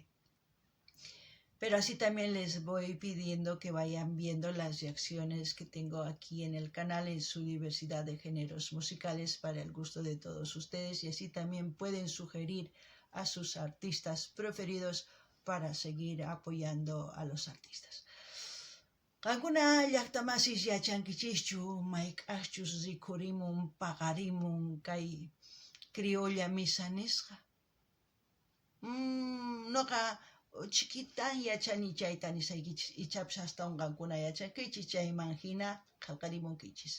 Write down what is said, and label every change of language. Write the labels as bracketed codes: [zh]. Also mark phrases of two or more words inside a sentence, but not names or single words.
[es] Pero así también les voy pidiendo que vayan viendo las reacciones que tengo aquí en el canal en su diversidad de géneros musicales para el gusto de todos ustedes, y así también pueden sugerir a sus artistas preferidos para seguir apoyando a los artistas. [qu] Qankuna llaqtamasis yachankichischu mayk'aqchus rikurimun paqarimun kay criolla misa nisqa. Noqa chiquitan yachani chayta nisaykichis, ichapis hasta qankuna yachankichis, chayman hina qillqarimunkichis.